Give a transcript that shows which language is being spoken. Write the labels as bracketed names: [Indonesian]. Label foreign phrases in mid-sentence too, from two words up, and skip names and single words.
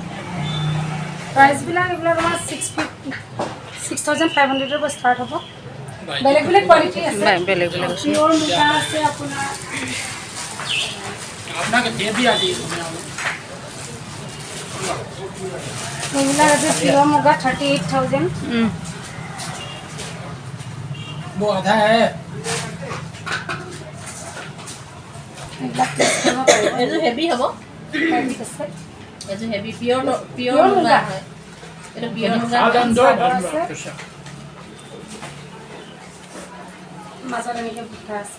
[Assamese] এইবিলাক আমাৰ 6,500ৰ পৰা ষ্টাৰ্ট হ'ব বেলেগ বেলেগ কোৱালিটি আছে বেলেগ বেলেগ পিয়ৰ মুগা আছে আপোনাৰ এইবিলাক আছে পিয়ৰ মুগা 38,000 [Hindi] वो आधा है [Assamese] এইটো হেভি হ'ব এইটো হেভি পিয়ৰ মুগা হয় এইটো পিয়ৰ মুগা মাজত এনেকৈ বুটা আছে